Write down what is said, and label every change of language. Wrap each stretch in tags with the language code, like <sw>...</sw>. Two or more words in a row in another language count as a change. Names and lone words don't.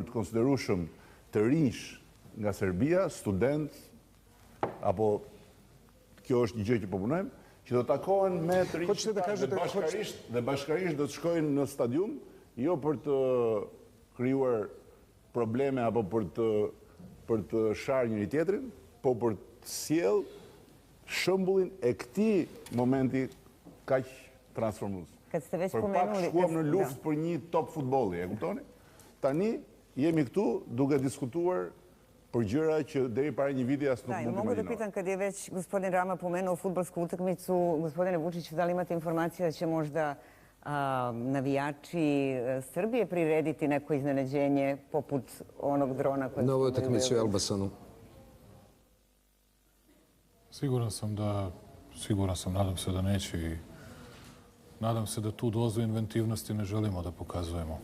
<sq>të konsiderueshëm të rinj nga Serbia, student apo kjo është një gjë që po punojmë, që do takohen me të rinj dhe bashkërisht do të shkojnë në stadium, jo për të krijuar probleme apo për të sharë njëri tjetrin, po për të sjell shembullin e këtij momenti kaq transformues. Për pak shkuam në luftë për një top futbolli, e kuptoni? Tani jemi këtu duke diskutuar për gjëra që deri para një viti as nuk mund të imagjinoj.</sq> <sr>Mogu da pitam, kad je već gospodin Rama pomenuo fudbalsku utakmicu, gospodine Vučiću, da li imate informacije da će možda navijači Srbije prirediti neko iznenađenje poput onog drona koje... Na ovoj utakmici u Elbasanu. Siguran sam, nadam se da neće i nadam se da tu dozu inventivnosti ne želimo da pokazujemo.</sr>